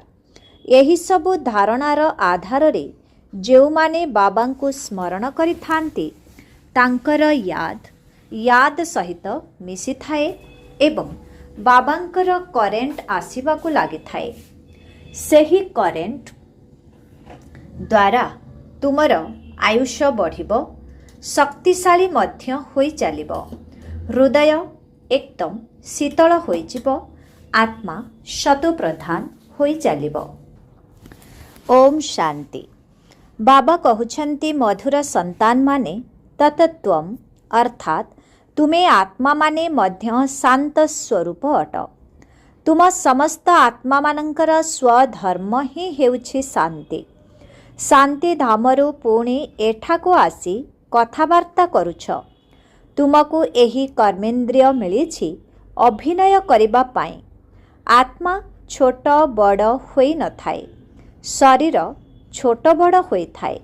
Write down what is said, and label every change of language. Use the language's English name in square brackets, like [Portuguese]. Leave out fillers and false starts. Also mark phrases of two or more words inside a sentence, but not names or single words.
[Odia] ଏହି ସବୁ ଧାରଣାର ଆଧାର ରେ ଯେଉଁ ମାନେ ବାବାଙ୍କୁ ସ୍ମରଣ କରି ଥାନ୍ତି ତାଙ୍କର ଯାଦ ସହିତ ମିଶି ଥାଏ ଏବଂ ବାବାଙ୍କର କରେଣ୍ଟ ଆସିବାକୁ ଲାଗି ଥାଏ। ସେହି କରେଣ୍ଟ ଦ୍ୱାରା ତୁମର ଆୟୁଷ୍ୟ ବଢ଼ିବ, ଶକ୍ତିଶାଳୀ ମଧ୍ୟ ହୋଇ ଚାଲିବ, ହୃଦୟ ଏକଦମ ଶୀତଳ ହୋଇ ଯିବ, ଆତ୍ମା ଶତପ୍ରଧାନ ହୋଇ ଚାଲିବ। ଓମ୍ ଶାନ୍ତି। ବାବା କହୁଛନ୍ତି ମଧୁର ସନ୍ତାନ ମାନେ ତତତ୍ୱମ୍ ଅର୍ଥାତ୍ ତୁମେ ଆତ୍ମା ମାନେ ମଧ୍ୟ ଶାନ୍ତ ସ୍ୱରୂପ ଅଟ। ତୁମ ସମସ୍ତ ଆତ୍ମା ମାନଙ୍କର ସ୍ୱଧର୍ମ ହିଁ ହେଉଛି ଶାନ୍ତି। ଶାନ୍ତି ଧାମରୁ ପୁଣି ଏଠାକୁ ଆସି କଥାବାର୍ତ୍ତା କରୁଛ। ତୁମକୁ ଏହି କର୍ମେନ୍ଦ୍ରିୟ ମିଳିଛି ଅଭିନୟ କରିବା ପାଇଁ। ଆତ୍ମା ଛୋଟ ବଡ଼ ହୋଇ ନ ଥାଏ, ଶରୀର ଛୋଟ ବଡ଼ ହୋଇ ଥାଏ।